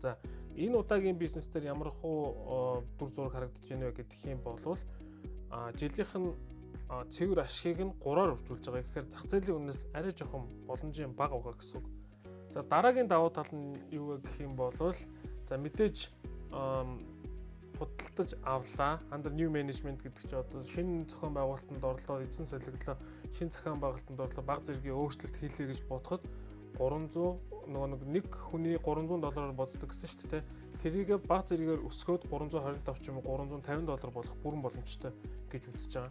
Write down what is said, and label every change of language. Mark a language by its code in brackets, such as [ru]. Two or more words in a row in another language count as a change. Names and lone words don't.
[mn] За энэ удаагийн бизнес дээр ямар хуу дүр зураг харагдаж байна вэ гэдэг юм бол жилийнх нь цэвэр ашигыг нь 3-аар үржүүлж байгаа. Тэгэхээр зах зээлийн үнээс арай жоохон боломжийн бага байгаа гэсэн үг. За дараагийн давуу тал нь юу вэ гэх юм бол за мэдээж худалдаж авлаа. [en] Under new management [mn] гэдэг чинь одоо шинэ зохион байгуулалтанд орлоо, эзэн солиглоо, шинэ зохион байгуулалтанд орлоо, баг зэргийн өөрчлөлт хийлээ гэж бодоход 300 нэг хүний $300 боддог гэсэн шүү дээ. Тэрийг баг зэргээр өсгөөд 325 ч юм уу $350 болох бүрэн боломжтой гэж үзэж байгаа.